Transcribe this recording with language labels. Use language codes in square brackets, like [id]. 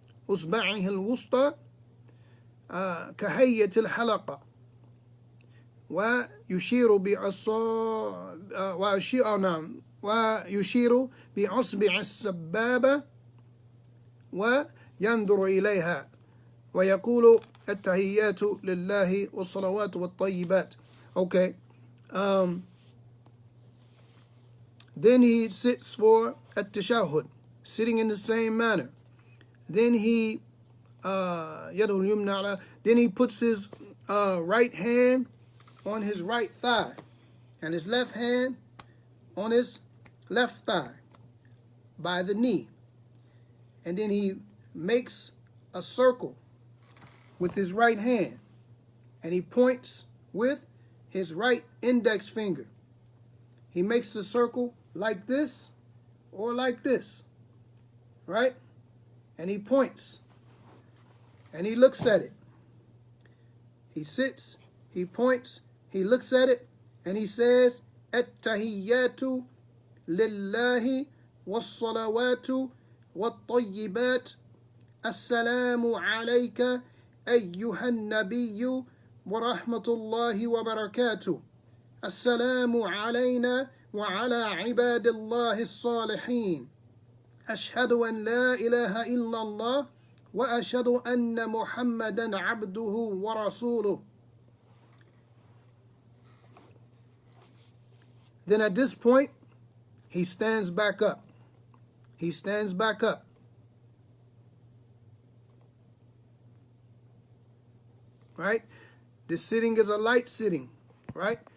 [ar] أصبعه الوسطى كهيئة الحلقة ويشير بأصبع السبابة وينظر إليها ويقول التحيات لله والصلوات والطيبات. [en] Okay. Then he sits for التشهد, sitting in the same manner. Then he then he puts his right hand on his right thigh and his left hand on his left thigh by the knee. And then he makes a circle with his right hand, and he points with his right index finger. He makes the circle like this or like this, right? And he points, and he looks at it. He sits, he points, he looks at it, and he says, التحيات [ar] لله والصلوات والطيبات السلام عليك أيها النبي ورحمة الله وبركاته السلام علينا وعلى عباد الله الصالحين أشهد أن لا إله إلا الله وأشهد أن محمدا عبده ورسوله. [en] Then at this point, he stands back up. He stands back up. Right? This sitting is a light sitting. Right?